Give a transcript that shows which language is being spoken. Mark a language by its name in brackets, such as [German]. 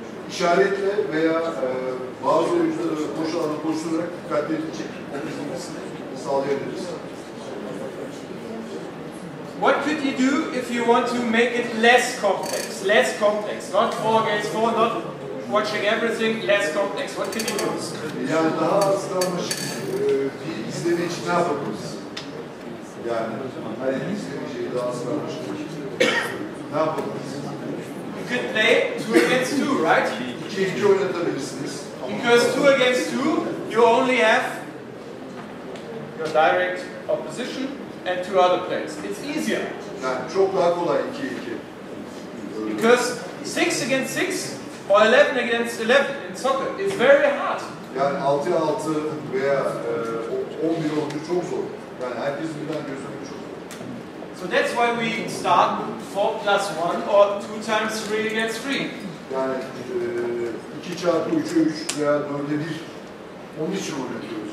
[Turkish] İşaretle veya bazı oyuncuları boş alana koşturarak dikkatlerini çekmesini sağlayabiliriz. [English] What could you do if you want to make it less complex? Less complex, not 4 against 4, not watching everything, less complex. What can you do? [Turkish] Yani daha az karmaşık bir izleme için ne yapabiliriz? Yani her izleme şeyi daha az karmaşık. Ne yapabiliriz? [English] You could play 2 against 2, right? [Turkish] 2-2 oynatabilirsiniz. [English] Because 2 against 2, you only have your direct opposition and 2 other players. It's easier. [Turkish] Yani çok daha kolay 2-2. [English] Because 6 against 6 or 11 against 11 in soccer is very hard. [Turkish] Yani 6'ya 6 veya 11 olunca çok zor. Yani herkes birden gözüküyor çok zor. [English] So that's why we start 4 plus 1 or 2 times 3 against 3. [Turkish] Yani 2 çarpı 3'e 3 veya 4'e 1 onun için oynatıyoruz.